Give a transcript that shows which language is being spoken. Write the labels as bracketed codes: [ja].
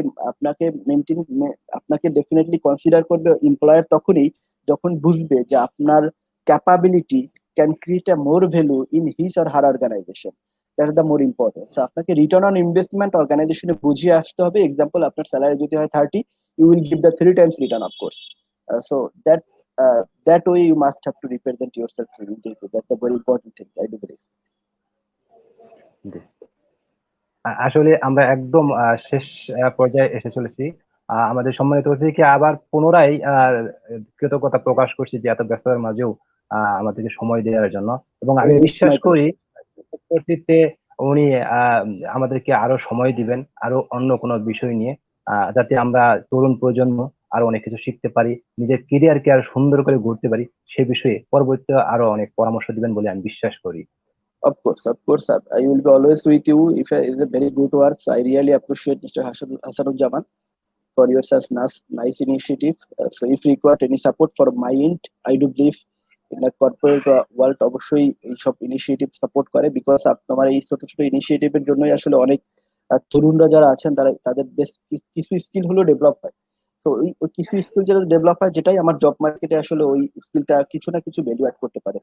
[bn] আপনাকে মেনটেন, আপনাকে definitely consider করবে এমপ্লয়ার তখনই যখন বুঝবে যে আপনার capability [en] Can create a more value in his or her organization. That is the more important. [bn] So আপনাকে রিটার্ন অন ইনভেস্টমেন্ট অর্গানাইজেশনে বুঝিয়ে আসতে হবে। এক্সাম্পল, আপনার স্যালারি যদি হয় 30, [en] you will give the 3 times [bn] return, of course. [en] So that that way you must have to represent yourself in interview. That's a very important thing, I do believe. [bn] জি। আসলে আমরা একদম শেষ পর্যায়ে এসে চলেছি। আমাদের সম্মানিত অতিথিকে আবার পুনরায় কৃতজ্ঞতা প্রকাশ করছি যে এত ব্যস্ততার মাঝেও আমাদেরকে সময় দেওয়ার জন্য, এবং আমি [en] It's [bn] বিশ্বাস [en] my [bn] করি [en] pleasure. [bn] পরবর্তীতে উনি আমাদেরকে আরো সময় দিবেন আরো অন্য কোনো বিষয় নিয়ে, যাতে আমরা তরুণ প্রজন্ম আরো অনেক কিছু শিখতে পারি, নিজের কেরিয়ারকে আরো সুন্দর করে গড়তে পারি, সে বিষয়ে পরবর্তীতে আরো অনেক পরামর্শ দিবেন বলে আমি বিশ্বাস করি। [en] Of course, I will be always with you. If it's a very good work, so I really appreciate Mr. Hasanujjaman for your such nice initiative. So if required any support from my end, I do believe in the corporate world [bn] অবশ্যই এইসব initiative support করে, because তোমার এই ছোট ছোট ইনিশিয়েটিভের জন্যই আসলে অনেক তরুণরা যারা আছেন তাদের বেশ কিছু স্কিল হলো ডেভেলপ হয়। তো ওই কিছু স্কিল যেটা ডেভেলপ হয়, যেটাই আমার জব মার্কেটে আসলে ওই স্কিলটা কিছু না কিছু ভ্যালু অ্যাড করতে পারে।